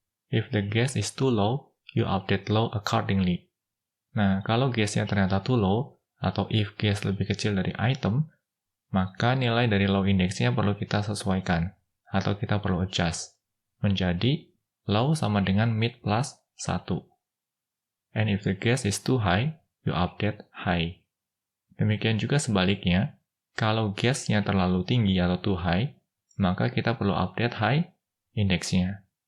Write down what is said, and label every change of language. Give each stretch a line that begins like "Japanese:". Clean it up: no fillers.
English: If the guess is too low, you update low accordingly.
Indonesian: Nah, kalau guess-nya ternyata
English: too low,
Indonesian: atau if guess lebih kecil dari item, maka nilai dari low index-nya perlu kita sesuaikan, atau kita perlu adjust, menjadi low sama dengan mid plus 1.
English: And if the guess is too high, you update high.
Indonesian: Demikian juga sebaliknya, kalau guess-nya terlalu tinggi atau
English: too high,
Indonesian: maka kita perlu update high index-nya.